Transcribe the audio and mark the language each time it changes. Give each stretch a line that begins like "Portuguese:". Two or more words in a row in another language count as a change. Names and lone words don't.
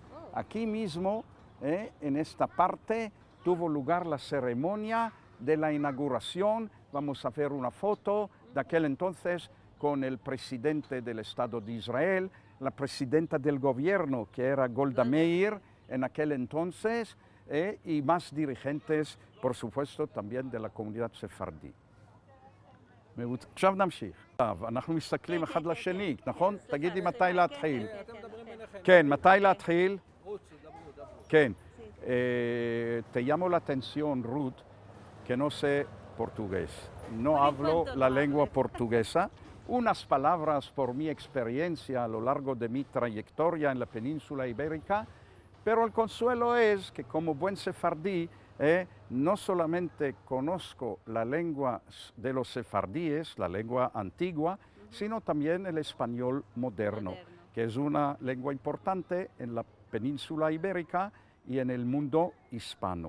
Spanish: Aquí mismo, en esta parte, tuvo lugar la ceremonia de la inauguración. Vamos a ver una foto de aquel entonces con el presidente del Estado de Israel, la presidenta del gobierno, que era Golda Meir en aquel entonces, y más dirigentes, por supuesto, también de la comunidad ספרדית.
Hebrew: עכשיו נמשיך. אנחנו מסתכלים אחד לשני, נכון? תגידי מתי להתחיל. כן, מתי להתחיל? כן.
Spanish: Te llamo la atención, Ruth, que no sé portugués. No hablo la lengua portuguesa. Unas palabras por mi experiencia a lo largo de mi trayectoria en la península ibérica, pero el consuelo es que como buen sefardí, no solamente conozco la lengua de los sefardíes, la lengua antigua, sino también el español moderno, que es una lengua importante en la península ibérica y en el mundo hispano.